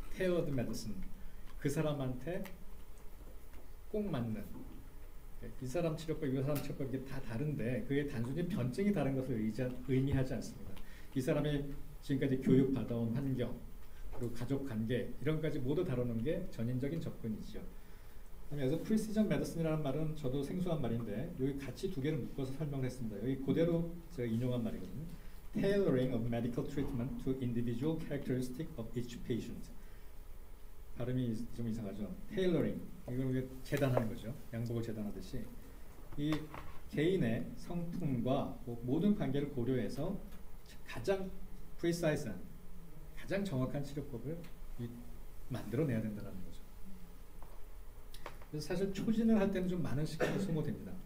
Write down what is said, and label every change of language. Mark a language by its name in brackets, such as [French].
[Korean] tailored medicine, 그 사람한테 꼭 맞는 이 사람 치료법, 이 사람 치료법 이게 다 다른데 그게 단순히 변증이 다른 것을 의미하지 않습니다. 이 사람이 지금까지 교육받아온 환경 그리고 가족 관계 이런 것까지 모두 다루는 게 전인적인 접근이죠. 그래서 precision medicine이라는 말은 저도 생소한 말인데 여기 같이 두 개를 묶어서 설명을 했습니다. 여기 그대로 제가 인용한 말이거든요. [English] Tailoring of medical treatment to individual characteristic of each patient. [Korean] 발음이 좀 이상하죠. Tailoring 이걸 재단하는 거죠. 양복을 재단하듯이 이 개인의 성품과 모든 관계를 고려해서 가장 precise한, 가장 정확한 치료법을 만들어내야 된다는 거죠. 그래서 사실 초진을 할 때는 좀 많은 시간이 소모됩니다.